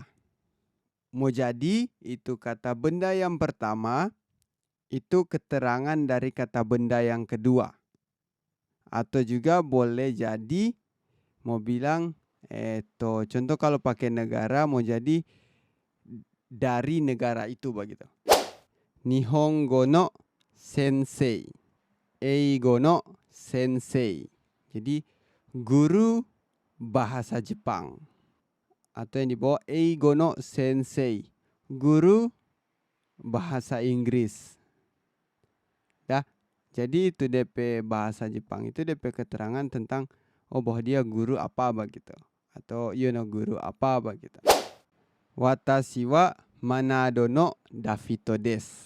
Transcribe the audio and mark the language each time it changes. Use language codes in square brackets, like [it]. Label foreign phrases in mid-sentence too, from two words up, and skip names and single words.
[id] Mau jadi itu kata benda yang pertama itu keterangan dari kata benda yang kedua. Atau juga boleh jadi mau bilang contoh kalau pakai negara mau jadi dari negara itu begitu. [ja] 日本語の先生、英語の先生. [id] Jadi guru bahasa Jepang. Atau yang di bawah [ja] 英語の先生, [id] guru bahasa Inggris. Ya, jadi itu DP bahasa Jepang itu DP keterangan tentang bahwa dia guru apa begitu. Atau guru apa begitu. [ja] Watashi wa Manado no Davito des.